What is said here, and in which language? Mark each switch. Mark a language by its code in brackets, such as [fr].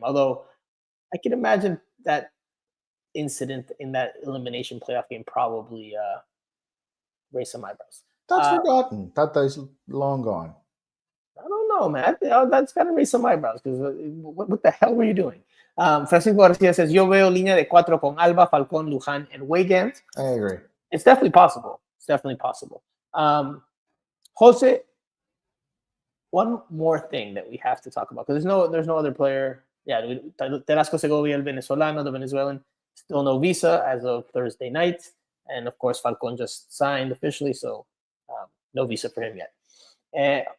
[en] Although I can imagine that incident in that elimination playoff game probably raised some eyebrows. That's forgotten. Tata is long gone. I don't know, man. That's got to raise some eyebrows because what the hell were you doing? [es] Francisco Garcia [en] says, [es] yo veo línea de cuatro con Alba, Falcón, Luján, [en] and [es] Weigand. [en] I agree. It's definitely possible. It's definitely possible. Jose, one more thing that we have to talk about because there's no other player. Yeah, Terasco Segovia, [es] el venezolano, [en] the Venezuelan, still no visa as of Thursday night, and of course Falcón just signed officially, so no visa for him yet.